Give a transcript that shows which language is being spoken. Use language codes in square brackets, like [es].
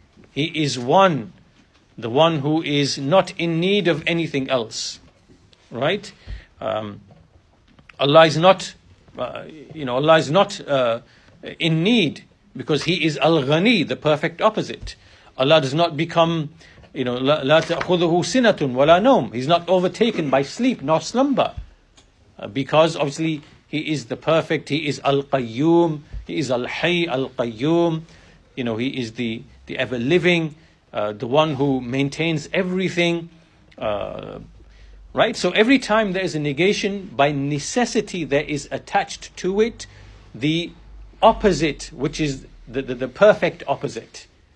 [en] He is one, the one who is not in need of anything else, right? Allah is not, Allah is not in need, because He is Al-Ghani, the perfect opposite. Allah does not become, [ar] لا تأخذه سنة ولا نوم. [en] He's not overtaken by sleep nor slumber, because obviously He is the perfect. He is Al-Qayyum. He is Al-Hayy Al-Qayyum. He is the ever living, the one who maintains everything. Right? So every time there is a negation, by necessity there is attached to it the opposite, which is the perfect opposite.